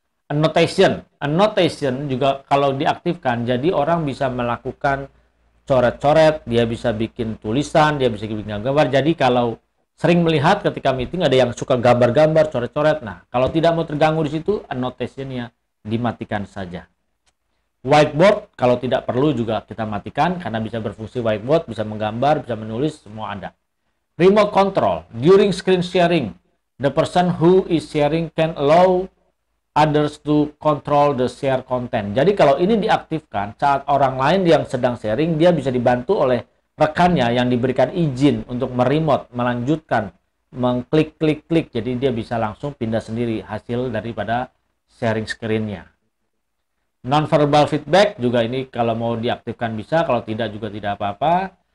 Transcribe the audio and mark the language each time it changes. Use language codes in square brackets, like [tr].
[id] Annotation juga kalau diaktifkan, jadi orang bisa melakukan coret-coret, dia bisa bikin tulisan, dia bisa bikin gambar. Jadi kalau sering melihat ketika meeting ada yang suka gambar-gambar, coret-coret. Nah, kalau tidak mau terganggu di situ, annotation-nya dimatikan saja. Whiteboard kalau tidak perlu juga kita matikan karena bisa berfungsi whiteboard, bisa menggambar, bisa menulis, semua ada. [en] Remote control during screen sharing, the person who is sharing can allow others to control the share content. [id] Jadi kalau ini diaktifkan, saat orang lain yang sedang sharing, dia bisa dibantu oleh rekannya yang diberikan izin untuk meremote, melanjutkan, mengklik-klik-klik. Jadi dia bisa langsung pindah sendiri hasil daripada sharing screen-nya. Non-verbal feedback juga ini kalau mau diaktifkan bisa, kalau tidak juga tidak apa-apa.